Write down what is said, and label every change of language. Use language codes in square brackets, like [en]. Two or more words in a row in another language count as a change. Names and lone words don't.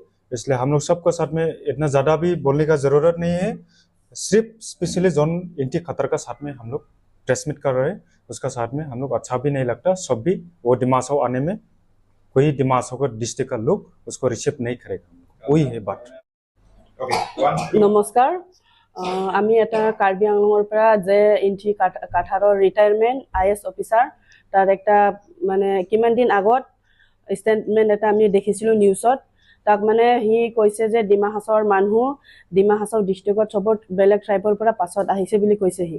[hi] इसलिए हम लोग सबके साथ में इतना ज्यादा भी बोलने का जरूरत नहीं है। सिर्फ स्पेशली जॉन इंटी खतर का साथ में हम लोग ट्रेसमिट कर रहे हैं, उसका साथ में हम लोग अच्छा भी नहीं लगता। सब भी वो डिमासो आने में कोई डिमासो का डिस्ट्रिक्ट का लोग उसको रिसीव नहीं करेगा, वही है बात। [as] নমস্কাৰ, আমি এটা কাৰ্বি আংলঙৰ পৰা যে ইঞ্চি কাঠাৰৰ [en] retirement IAS officer [as] তাৰ একটা মানে কিমান দিন আগত ষ্টেটমেণ্ট এটা আমি দেখিছিলোঁ নিউজত। তাক মানে সি কৈছে যে ডিমা হাছাওৰ মানুহ ডিমা হাছাও ডিষ্ট্ৰিক্টত চবত বেলেগ ট্ৰাইবৰ পৰা পাছত আহিছে বুলি কৈছে সি।